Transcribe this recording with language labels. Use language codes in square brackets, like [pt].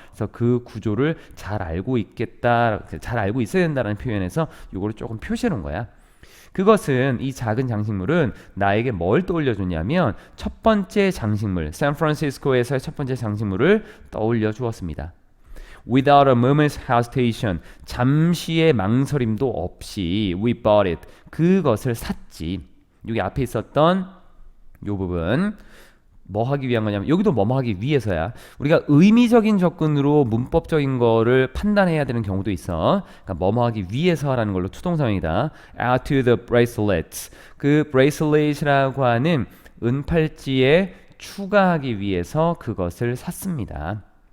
[ko] 그래서 그 구조를 잘 알고 있겠다, 잘 알고 있어야 된다는 표현에서 이거를 조금 표시해 놓은 거야. 그것은, 이 작은 장식물은 나에게 뭘 떠올려 줬냐면 첫 번째 장식물, 샌프란시스코에서의 첫 번째 장식물을 떠올려 주었습니다. [en] Without a moment's hesitation, [ko] 잠시의 망설임도 없이 [en] we bought it, [ko] 그것을 샀지. 여기 앞에 있었던 이 부분 뭐 하기 위한 거냐면 여기도 뭐뭐 하기 위해서야. 우리가 의미적인 접근으로 문법적인 거를 판단해야 되는 경우도 있어. 그러니까 뭐뭐 하기 위해서라는 걸로 투동사형이다. [en] Add to the bracelets. [ko] 그 bracelet이라고 하는 은팔찌에 추가하기 위해서 그것을 샀습니다.